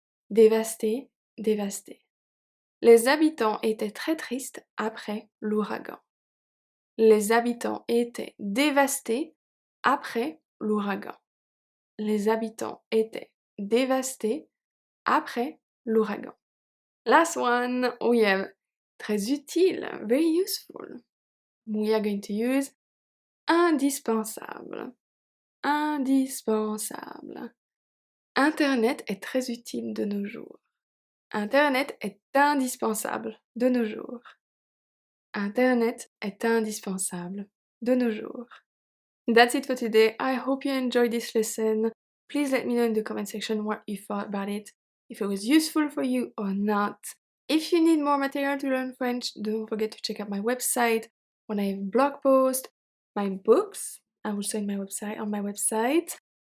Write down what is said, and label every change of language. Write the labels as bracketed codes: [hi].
[fr] Dévasté, dévasté. Les habitants étaient très tristes après l'ouragan. Les habitants étaient dévastés après l'ouragan. Les habitants étaient dévastés après l'ouragan. [en] Last one, we have [fr] très utile, [en] very useful. We are going to use [fr] indispensable, indispensable. Internet est très utile de nos jours. Internet est indispensable de nos jours. Internet est indispensable de nos jours. [en] That's it for today. I hope you enjoyed this lesson. Please let me know in the comment section what you thought about it, if it was useful for you or not. If you need more material to learn French, don't forget to check out my website when I have blog posts, my books, I will show on my website.